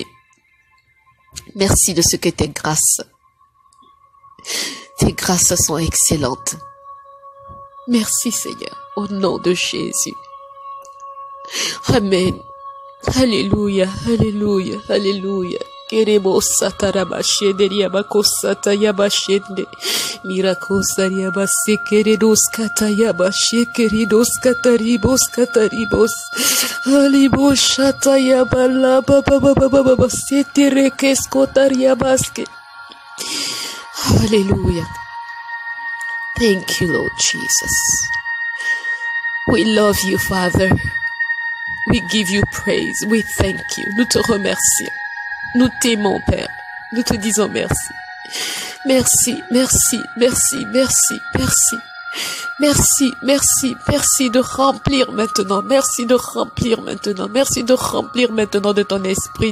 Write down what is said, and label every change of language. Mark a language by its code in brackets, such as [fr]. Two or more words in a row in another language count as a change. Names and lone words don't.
[fr] Merci de ce que tes grâces sont excellentes. Merci Seigneur, au nom de Jésus. Amen. Alléluia, alléluia, alléluia. Queremos satarabashende riabakosata yabashende. Miracosa riabase queridos katayabashe queridos kataribos kataribos. Alibos shatayabala baba setirekes kotariabaske. [en] Hallelujah. Thank you, Lord Jesus. We love you, Father. We give you praise. We thank you. [fr] Nous te remercions. Nous t'aimons, Père. Nous te disons merci. Merci, merci, merci, merci, merci. Merci, merci, merci de remplir maintenant. Merci de remplir maintenant. Merci de remplir maintenant de ton esprit.